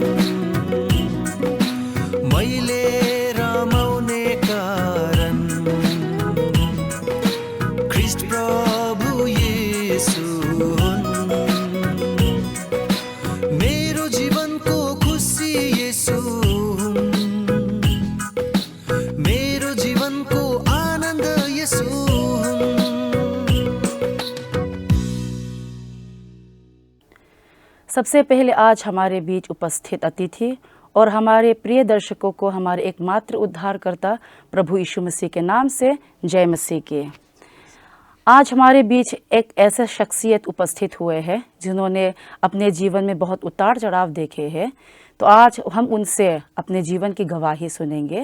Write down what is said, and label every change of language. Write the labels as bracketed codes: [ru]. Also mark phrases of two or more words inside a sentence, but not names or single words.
[ne] मैले रमाउने कारण ख्रीष्ट प्रभु येशू हुन्, मेरो जीवनको खुसी येशू हुन्, मेरो जीवनको आनन्द येशू हुन्। [hi] सबसे पहले आज हमारे बीच उपस्थित अतिथि और हमारे प्रिय दर्शकों को हमारे एकमात्र उद्धारकर्ता प्रभु यीशु मसीह के नाम से जय मसीह की। आज हमारे बीच एक ऐसा शख्सियत उपस्थित हुए हैं जिन्होंने अपने जीवन में बहुत उतार चढ़ाव देखे हैं, तो आज हम उनसे अपने जीवन की गवाही सुनेंगे।